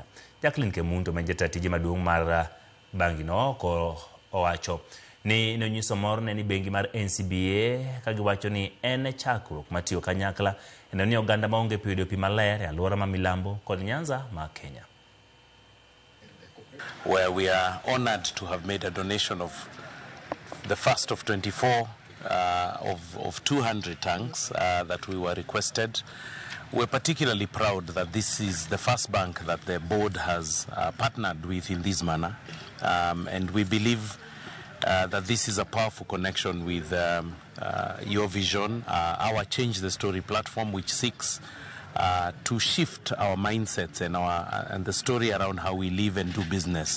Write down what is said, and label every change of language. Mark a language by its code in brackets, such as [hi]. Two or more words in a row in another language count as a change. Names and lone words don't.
[luo] Jacqueline Kemunto ma jatatije maduong' mar bangi no owacho ni nonyiso mor ne ni bengi mar NCBA ka giwacho ni en chakruok matiyo kanyakla eno ni oganda maonge pi yudo pi maler e alwora ma milambo kod Nyanza ma Kenya. [en] Where we are honored to have made a donation of the first of 24 of 200 tanks that we were requested. We're particularly proud that this is the first bank that the board has partnered with in this manner, and we believe that this is a powerful connection with your vision, our Change the Story platform, which seeks to shift our mindsets and the story around how we live and do business.